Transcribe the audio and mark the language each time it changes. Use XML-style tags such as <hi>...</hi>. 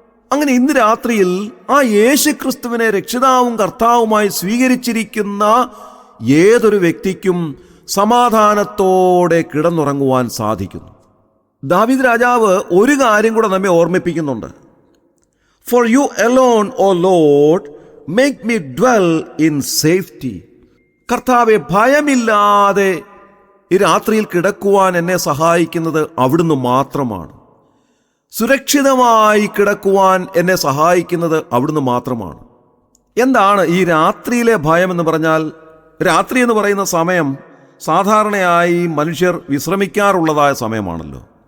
<ml>അങ്ങനെ ഇന്ന് രാത്രിയിൽ ആ യേശുക്രിസ്തുവിനെ രക്ഷിതാവും കർത്താവുമായി സ്വീകരിച്ചിരിക്കുന്ന ഏതൊരു വ്യക്തിക്കും സമാധാനത്തോടെ കിടന്നുറങ്ങുവാൻ സാധിക്കുന്നു. ദാവീദ് രാജാവ് ഒരു കാര്യം കൂടെ നമ്മെ ഓർമ്മിപ്പിക്കുന്നുണ്ട്.</ml> <en>For you alone, O Lord, make me dwell in safety.</en> <ml>കർത്താവെ, ഭയമില്ലാതെ ഈ രാത്രിയിൽ കിടക്കുവാൻ എന്നെ സഹായിക്കുന്നത് അവിടുന്ന് മാത്രമാണ്. സുരക്ഷിതമായി കിടക്കുവാൻ എന്നെ സഹായിക്കുന്നത് അവിടുന്ന് മാത്രമാണ്. എന്താണ് ഈ രാത്രിയിലെ ഭയം എന്ന് പറഞ്ഞാൽ? രാത്രി എന്ന് പറയുന്ന സമയം സാധാരണയായി മനുഷ്യർ വിശ്രമിക്കാറുള്ളതായ സമയമാണല്ലോ.</ml>